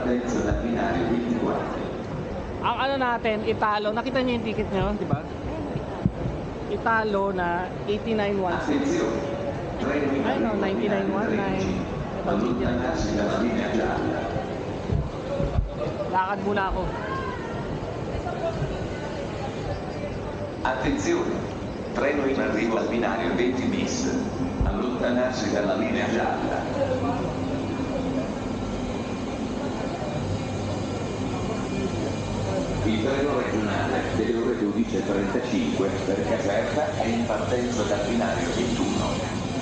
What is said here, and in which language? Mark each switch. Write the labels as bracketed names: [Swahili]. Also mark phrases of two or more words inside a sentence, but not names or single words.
[Filipino] Ang ano natin, Italo. Nakita niyo yung ticket niyo, di ba? Italo na 8916. Ay no, 9919. Ito, medium. Lakad muna ako. [Italian] Attenzione, treno in arrivo al binario 20 bis, allontanarsi dalla linea gialla. Il treno regionale delle ore 12.35 per Caserta è in partenza dal binario 21.